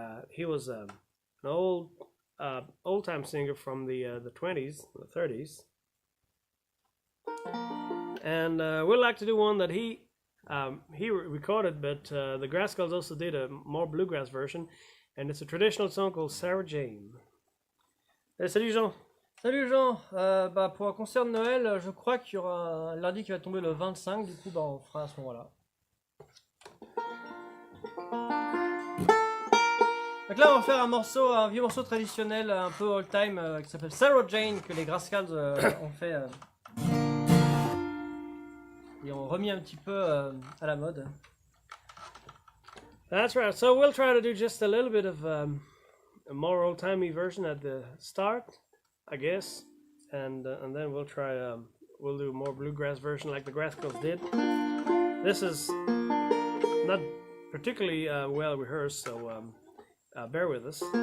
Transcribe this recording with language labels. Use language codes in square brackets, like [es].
[en] He was an old-time singer from the 20s, the 30s. And we'd like to do one that he recorded, but the Grascals also did a more bluegrass version, and it's a traditional song called Sarah Jane. [fr] Salut Jean. Salut Jean. Pour un concert de Noël, je crois qu'il y aura un lundi qui va tomber le 25, du coup on fera à ce moment-là. Donc là on va faire un vieux morceau traditionnel, un peu old time, qui s'appelle Sarah Jane, que les Grascals ont fait. Et ont remis un petit peu à la mode. [en] That's right. So we'll try to do just a little bit of a more old-timey version at the start, I guess, and then we'll try. We'll do a more bluegrass version like the Grascals did. This is not particularly well rehearsed, so bear with us.